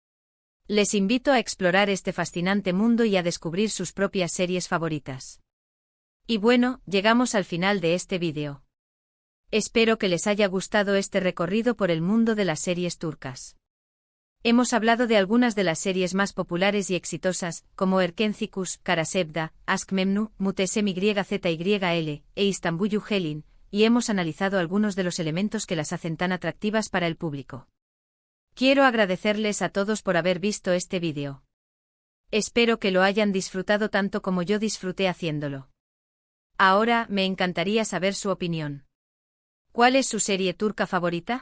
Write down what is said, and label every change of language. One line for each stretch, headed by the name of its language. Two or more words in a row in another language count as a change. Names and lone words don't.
Spanish: Les invito a explorar este fascinante mundo y a descubrir sus propias series favoritas. Y bueno, llegamos al final de este vídeo. Espero que les haya gustado este recorrido por el mundo de las series turcas. Hemos hablado de algunas de las series más populares y exitosas, como Erkencikus, Karasevda, Aşk Memnu, Muhteşem YZYL, e İstanbul Yücelin, y hemos analizado algunos de los elementos que las hacen tan atractivas para el público. Quiero agradecerles a todos por haber visto este vídeo. Espero que lo hayan disfrutado tanto como yo disfruté haciéndolo. Ahora, me encantaría saber su opinión. ¿Cuál es su serie turca favorita?